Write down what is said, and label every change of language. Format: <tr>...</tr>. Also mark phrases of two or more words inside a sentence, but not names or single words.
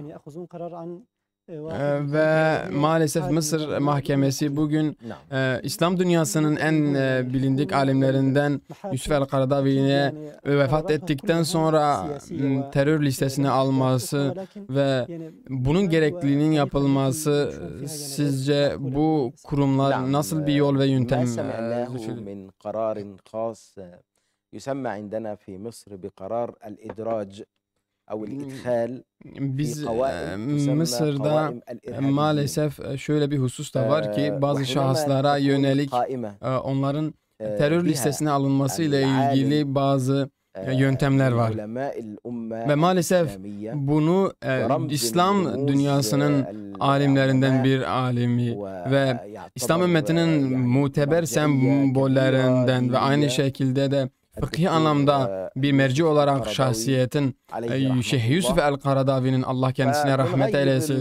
<tr>Ve maalesef Mısır Mahkemesi bugün İslam dünyasının en bilindik alimlerinden Yusuf El-Karadavi'ye vefat ettikten sonra terör listesine alması ve bunun gerekliliğinin yapılması, sizce bu kurumlar nasıl bir yol ve yöntem</tr> <ar>يسمى عندنا في مصر بقرار الإدراج</ar> <tr>Biz Mısır'da maalesef şöyle bir husus da var ki bazı şahıslara yönelik onların terör listesine alınması ile ilgili bazı yöntemler var. Ve maalesef bunu İslam dünyasının alimlerinden bir alimi ve İslam ümmetinin muteber sembollerinden ve aynı şekilde de fıkhi anlamda bir merci olarak şahsiyetin Şeyh Yusuf el-Karadavi'nin Allah kendisine rahmet eylesin.</tr>